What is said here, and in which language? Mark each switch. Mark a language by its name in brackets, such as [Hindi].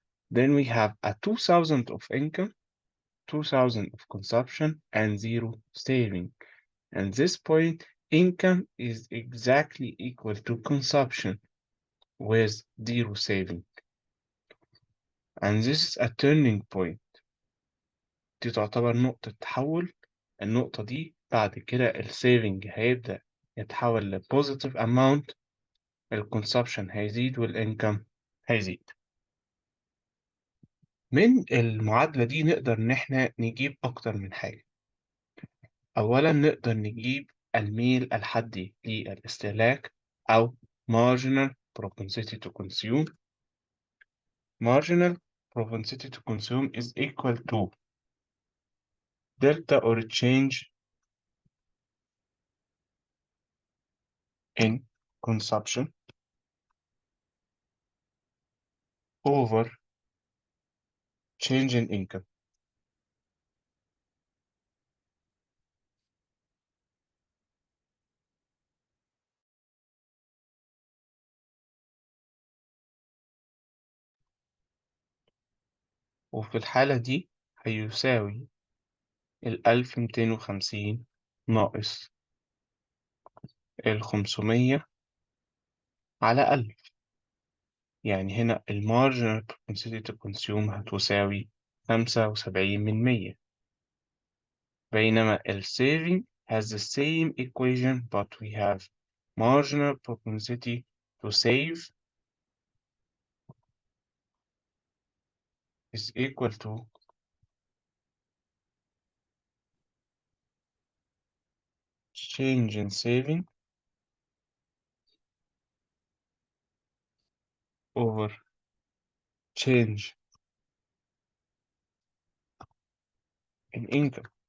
[English] Then we have a 2,000 of income, 2,000 of consumption, and 0 saving. At this point, income is exactly equal to consumption with 0 saving. And this is a turning point. [Arabic] دي تعتبر نقطة تحول. النقطة دي بعد كده السيفنج هيبدأ يتحول [English] لبوزيتيف اماونت، [Arabic] الكونسبشن هيزيد والانكم هيزيد. من المعادلة دي نقدر إن إحنا نجيب أكتر من حاجة. أولا نقدر نجيب الميل الحدي للاستهلاك أو [English] marginal propensity to consume. Marginal propensity to consume is equal to delta or change in consumption over change in income. [Arabic] وفي الحالة دي هيساوي 1250 ناقص 500 على 1000. يعني هنا [English] marginal propensity to consume [Arabic] هتساوي 75%. بينما [English] saving has the same equation but we have marginal propensity to save is equal to change in saving over change in income.